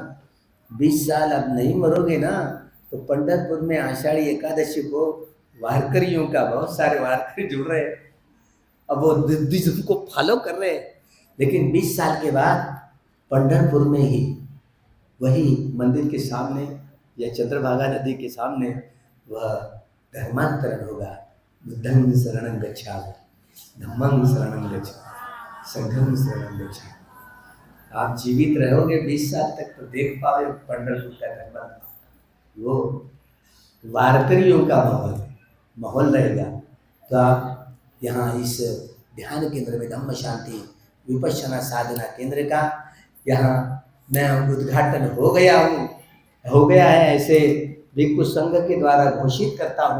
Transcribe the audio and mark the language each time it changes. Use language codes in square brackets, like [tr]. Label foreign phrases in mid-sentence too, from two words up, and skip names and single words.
[hi] 20 साल अब नहीं मरोगे ना तो पंढरपुर में आषाढ़ी एकादशी को वारकरियों का बहुत सारे वारकरी जुड़ रहे हैं। अब वो बुद्धिज्म को फॉलो कर रहे हैं, लेकिन 20 साल के बाद पंढरपुर में ही वही मंदिर के सामने या चंद्रभागा नदी के सामने वह धर्मांतरण होगा। [pi] बुद्धं शरणं गच्छामि, धम्मं शरणं गच्छामि, संघं शरणं गच्छामि। [hi] आप जीवित रहोगे 20 साल तक तो देख पाओगे पंढरपुर का धर्मांतरण। वो वारकरियों का माहौल रहेगा। तो आप यहाँ इस ध्यान केंद्र में धम्म शांति विपश्यना साधना केंद्र का यहाँ मैं उद्घाटन हो गया है ऐसे भिक्षु संघ के द्वारा घोषित करता हूँ।